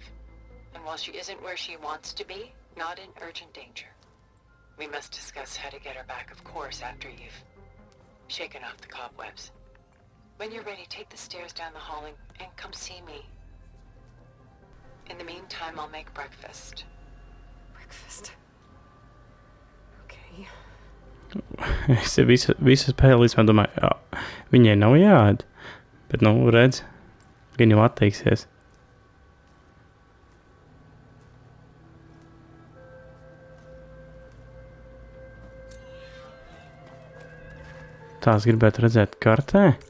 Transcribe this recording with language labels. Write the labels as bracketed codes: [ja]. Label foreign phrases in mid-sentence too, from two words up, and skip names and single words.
[en] And while she isn't where she wants to be, not in urgent danger. We must discuss how to get her back, of course, after you've shaken off the cobwebs. When you're ready, take the stairs down the hall and come see me. In the meantime, I'll make breakfast. Breakfast. Okay. [lv] Es visu spēli līdz man domāju, jā, viņai nav jāēd. Bet, redz, gan jau atteiksies. Tās gribētu redzēt kartē.